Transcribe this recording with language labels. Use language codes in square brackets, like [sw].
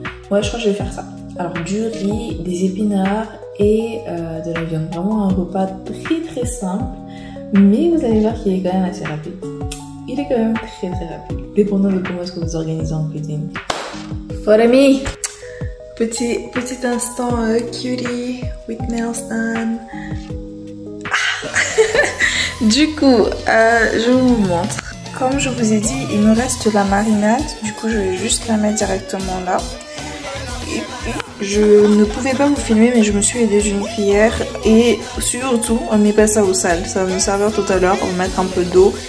[fr] Ouais, je crois que je vais faire ça. Alors, du riz, des épinards et de la viande. Vraiment un repas très simple. Mais vous allez voir qu'il est quand même assez rapide. Il est quand même très rapide. Dépendant de comment est-ce que vous organisez en cuisine. [en] Follow me! [fr] Petit instant [en] cutie with nails done. [fr] Du coup, je vous montre. Comme je vous ai dit, il me reste la marinade. Du coup, je vais juste la mettre directement là. Et puis, je ne pouvais pas vous filmer, mais je me suis aidée d'une cuillère. Et surtout, on ne met pas ça au sel. Ça va me servir tout à l'heure. On va mettre un peu d'eau.